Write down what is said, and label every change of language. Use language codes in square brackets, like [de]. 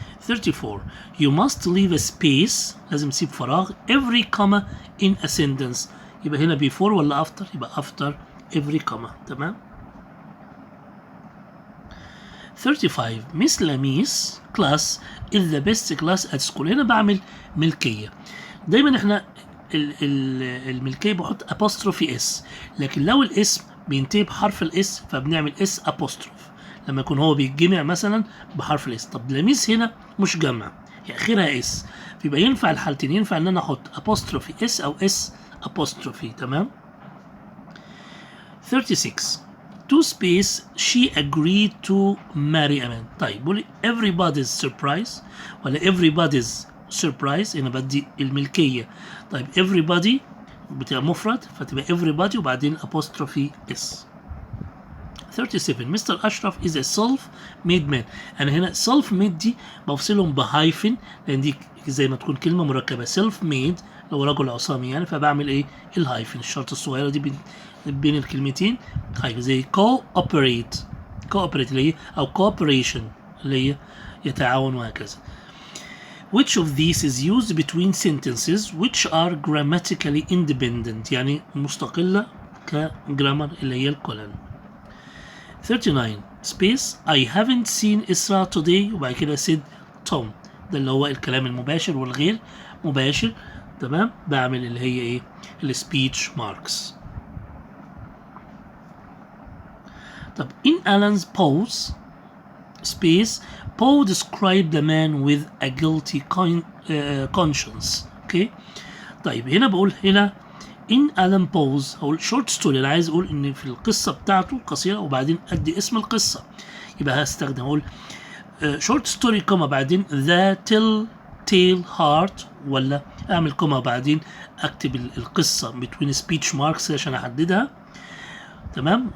[en] 34 you must leave a space، [ar] لازم تسيب فراغ [en] every comma in a sentence، [ar] يبقى هنا [en] before ولا after؟ يبقى after every comma. [ar] تمام. [en] 35 Miss Lamis class is the best class at school. [ar] هنا بعمل ملكية. دايما احنا الملكية بحط apostrophe s، لكن لو الاسم بينتهي بحرف الاس فبنعمل اس apostrophe لما يكون هو بيتجمع مثلا بحرف الاس. طب لميس هنا مش جمع هي اخرها اس، فيبقى ينفع الحالتين، ينفع ان انا احط apostrophe اس او اس apostrophe. تمام. [en] 36 to space she agreed to marry a man. [ar] طيب بقول لي everybody's surprise ولا everybody's surprise، هنا بدي الملكية. طيب everybody بتبقى مفرد فتبقى everybody وبعدين apostrophe s. [en] 37 mister أشرف is a self-made man. [ar] أنا هنا self-made دي بفصلهم بهايفن لأن دي زي ما تكون كلمة مركبة self-made لو رجل عصامي يعني، فبعمل إيه الهايفن الشرط الصغيرة دي بين الكلمتين هايفن، زي cooperate اللي هي أو cooperation اللي هي يتعاون وهكذا. [en] Which of these is used between sentences which are grammatically independent، [ar] يعني مستقلة كجرامر اللي هي الكولن. 39 [en] space I haven't seen Isra today [ar] وبعد كده [en] said Tom، [ar] ده اللي هو الكلام المباشر والغير مباشر. تمام. بعمل اللي هي ايه السبيتش ماركس. [en] طب in Alan's pause space Paul described the man with a guilty conscience. [ar] اوكي طيب هنا بقول هنا in Alan Poe's أو [en] short story، [ar] أنا عايز أقول إن في القصة بتاعته قصيرة وبعدين أدي اسم القصة، يبقى هستخدم أقول short story كما بعدين [en] the telltale heart، [ar] ولا أعمل كما بعدين أكتب القصة between speech marks عشان أحددها. تمام.